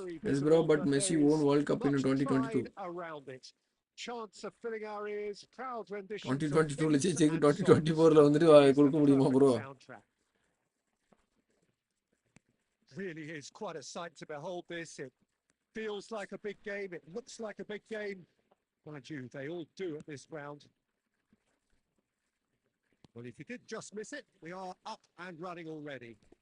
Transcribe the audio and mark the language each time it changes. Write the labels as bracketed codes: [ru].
[en] Yes bro, but Messi won World Cup in 2022. Chance of filling our ears, proud rendition. [ta] 2022ல ஜெயிச்சு 2024ல வந்துட்டு கொடுக்க முடியுமா bro? [en] Really is quite a sight to behold this. It feels like a big game. It looks like a big game. Mind you, they all do at this round. Well, if you did just miss it, we are up and running already.